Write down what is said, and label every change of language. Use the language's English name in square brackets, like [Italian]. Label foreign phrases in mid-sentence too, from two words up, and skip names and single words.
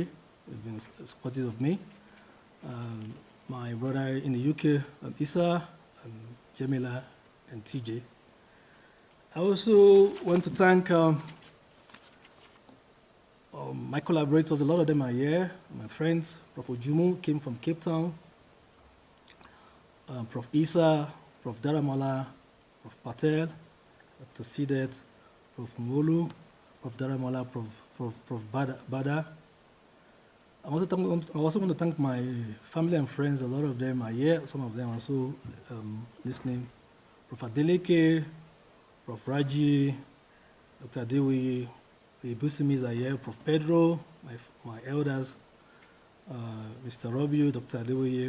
[English] He's been supportive of me. My brother in the UK, Issa, Jamila, and TJ. I also want to thank my collaborators. A lot of them are here. My friends, Prof. Ojumu came from Cape Town, Prof. Isa, Prof. Daramola, Prof. Patel, Dr. Sidet, Prof. Molu, Prof. Daramola, Prof. Bada. I also want to thank my family and friends. A lot of them are here. Some of them are also listening. Prof. Adeleke, Prof. Raji, Dr. Adewi, the Busimis are here. Prof. Pedro, my elders, Mr. Robio, Dr. Adewi.